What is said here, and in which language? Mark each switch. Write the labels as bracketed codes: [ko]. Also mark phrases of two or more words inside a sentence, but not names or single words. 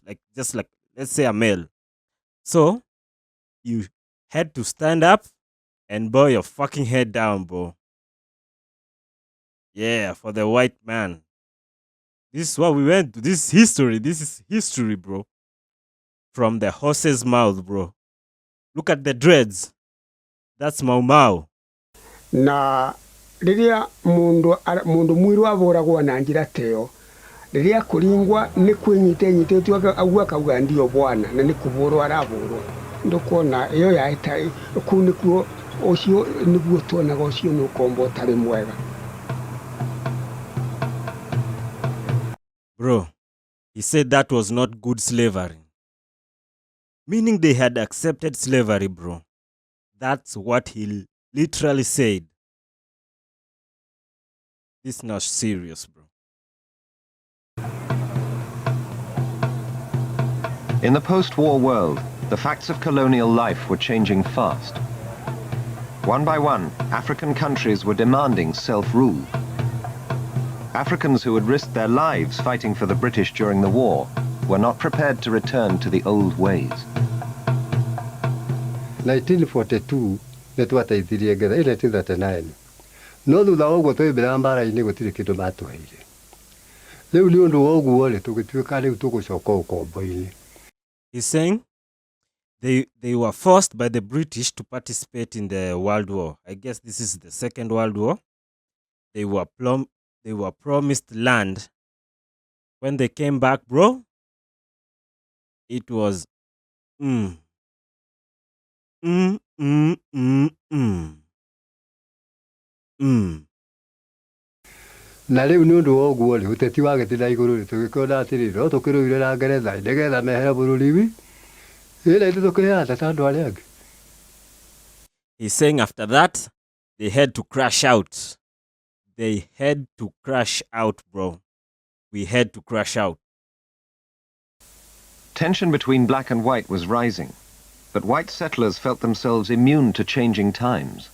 [en] Like just like, let's say a male. So you had to stand up and bow your fucking head down, bro. Yeah, for the white man. This is what we went to. This is history, bro. From the horse's mouth, bro. Look at the dreads. That's Maumau. [ki] Na riria mundu mwiru aboragwo na njira teo riria kuringwa ni kwinyite agua kauga [sw] ndio bwana [ki] na ni kuborwa araborwa ndukuona iyo yaita kunikuo ucio niguo tuonaga ucio nukombo tari mwega. [en] Bro, he said that was not good slavery. Meaning they had accepted slavery, bro. That's what he literally said. This is not serious, bro. In the post-war world, the facts of colonial life were changing fast. One by one, African countries were demanding self-rule. Africans who had risked their lives fighting for the British during the war were not prepared to return to the old ways. [ki] 1942 nitwateithirie ngetha 1939 no thutha wa uguo twimbira mbara-ini gutire kindu matuheire riu ni undu wa uguo ri tugituika riu tugucoka ukombo-ini. [en] He's saying they were forced by the British to participate in the World War. I guess this is the Second World War. They were promised land. When they came back, bro, it was [ki] na riu ni undu wa uguo ri uteti wa gitira iguru ri tugikorwo atiri ro tukiruire na Ngeretha nigetha mehere bururi wi ira ithu tukihanda ta andu aria angi. [en] He's saying after that, they had to crash out. They had to crash out, bro. We had to crash out. Tension between black and white was rising, but white settlers felt themselves immune to changing times.